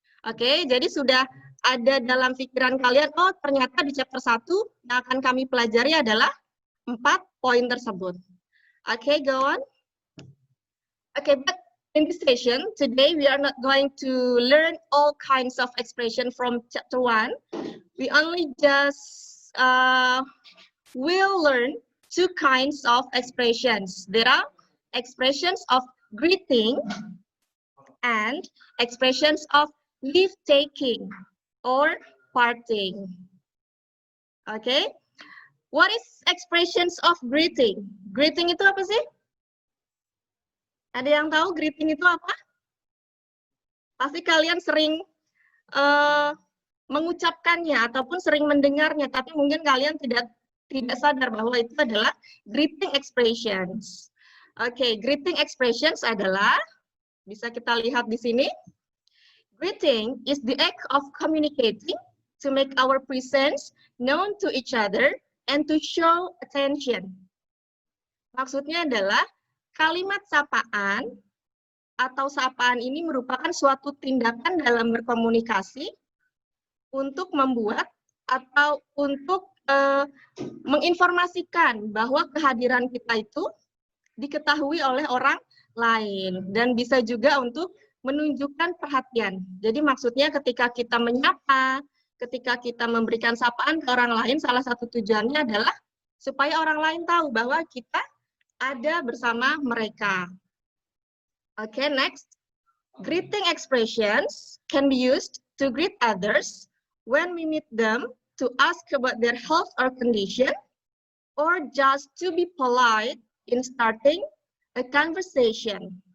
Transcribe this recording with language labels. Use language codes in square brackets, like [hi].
[id] Oke, jadi sudah ada dalam pikiran kalian, oh ternyata di chapter 1 yang akan kami pelajari adalah 4 poin tersebut. [en] Okay, go on. Okay, but in this session, today we are not going to learn all kinds of expression from chapter 1. We only just will learn 2 kinds of expressions. There are expressions of greeting and expressions of leave-taking or parting. Okay. What is expressions of greeting? [id] Greeting itu apa sih? Ada yang tahu greeting itu apa? Pasti kalian sering mengucapkannya ataupun sering mendengarnya, tapi mungkin kalian tidak sadar bahwa itu adalah greeting expressions. Oke, greeting expressions adalah, bisa kita lihat di sini. [en] Greeting is the act of communicating to make our presence known to each other and to show attention. [id] Maksudnya adalah kalimat sapaan atau sapaan ini merupakan suatu tindakan dalam berkomunikasi untuk membuat atau untuk menginformasikan bahwa kehadiran kita itu diketahui oleh orang lain dan bisa juga untuk menunjukkan perhatian. Jadi maksudnya ketika kita menyapa, ketika kita memberikan sapaan ke orang lain, salah satu tujuannya adalah supaya orang lain tahu bahwa kita ada bersama mereka. Oke, next. [en] Greeting expressions can be used to greet others when we meet them to ask about their health or condition, or just to be polite in starting a conversation.